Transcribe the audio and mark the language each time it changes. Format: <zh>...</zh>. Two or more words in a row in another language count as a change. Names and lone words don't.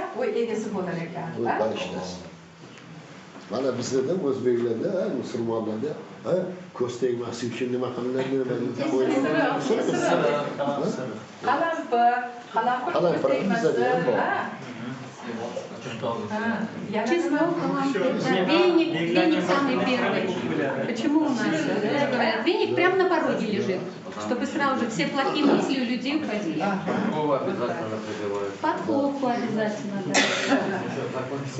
<uz>O'y egasi bo'lar ekan. Mana bizlarda o'zbeklarda, musulmonlarda ko'z tegmaslik uchun nima qilinadi? Qalampir ko'z tegmaslik.</uz> <ru>Число, веник самый первый. Почему у нас говорят, веник прямо на пороге лежит, чтобы сразу же все плохие мысли у людей уходили. Голову обязательно пробивают. Подковку обязательно, да. Всё.</ru>